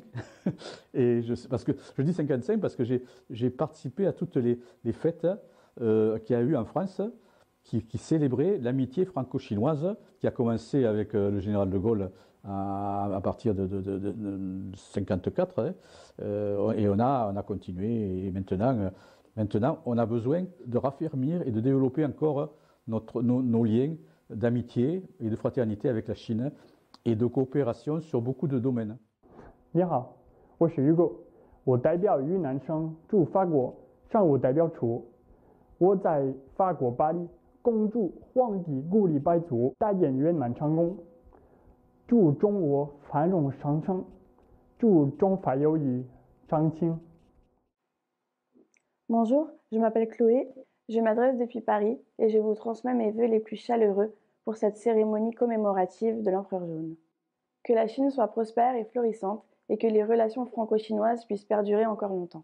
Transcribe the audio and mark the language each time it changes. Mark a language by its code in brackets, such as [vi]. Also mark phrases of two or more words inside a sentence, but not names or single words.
[fr] Et je dis 55 parce que j'ai participé à toutes les fêtes qu'il y a eu en France qui célébraient l'amitié franco-chinoise qui a commencé avec le général de Gaulle à partir de 1954. Et on a continué. Et maintenant, on a besoin de raffermir et de développer encore nos liens d'amitié et de fraternité avec la Chine et de coopération sur beaucoup de domaines. [zh] 你好，我是Hugo，我代表云南省驻法国常务代表处。我在法国巴黎恭祝皇帝鼓励百族大典圆满成功，祝中国繁荣昌盛，祝中法友谊长青。 [fr] Bonjour, je m'appelle Chloé, je m'adresse depuis Paris et je vous transmets mes vœux les plus chaleureux pour cette cérémonie commémorative de l'Empereur jaune. que la Chine soit prospère et florissante et que les relations franco-chinoises puissent perdurer encore longtemps.